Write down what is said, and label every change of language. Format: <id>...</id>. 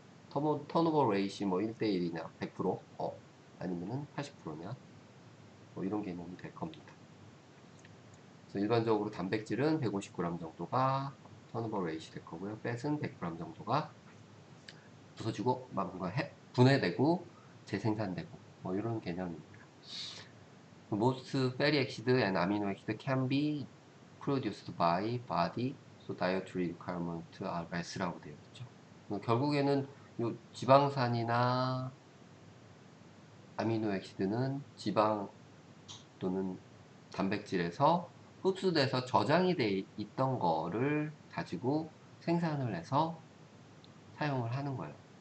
<ko>턴오버 레이시 뭐 1대1이냐, 100%, 아니면은 80%냐, 뭐 이런 개념이 될 겁니다. 그래서 일반적으로 단백질은 150g 정도가 턴오버 레이시 될 거고요. 팻은 100g 정도가 부서지고 뭔가 분해되고 재생산되고 뭐 이런 개념입니다.</ko> <en>Most fatty acid and amino acid can be produced by body, so dietary requirement are less라고</en> <ko>되어 있죠. 결국에는 요 지방산이나 아미노 액시드는 지방 또는 단백질에서 흡수돼서 저장이 돼 있던 거를 가지고 생산을 해서 사용을 하는 거예요.</ko>